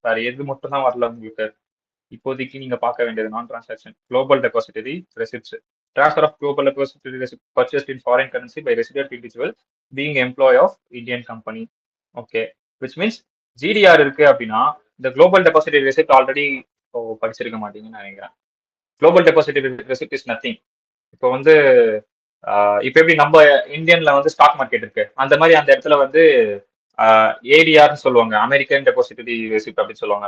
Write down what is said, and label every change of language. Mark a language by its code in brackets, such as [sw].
[ta] வேற எது மட்டும் தான் வரல உங்களுக்கு இப்போதைக்கு நீங்க பார்க்க வேண்டியது? நான் transaction global depository receipts. [en] Transfer of global depository receipt purchased in foreign currency by resident individual being employee of Indian company. Okay, which means GDR [ta] இருக்கு அப்படின்னா இந்த குளோபல் டெபாசிட்டரி ரெசிப்ட் ஆல்ரெடி படிச்சிருக்க மாட்டீங்கன்னு நினைக்கிறேன். Global depository receipt is nothing. இப்போ வந்து இப்போ எப்படி நம்ம இந்தியன்ல வந்து ஸ்டாக் மார்க்கெட் இருக்கு, அந்த மாதிரி அந்த இடத்துல வந்து ஏடிஆர்னு சொல்லுவாங்க, அமெரிக்கன் டெபாசிட்டரி ரெசிப்ட் அப்படின்னு சொல்லுவாங்க.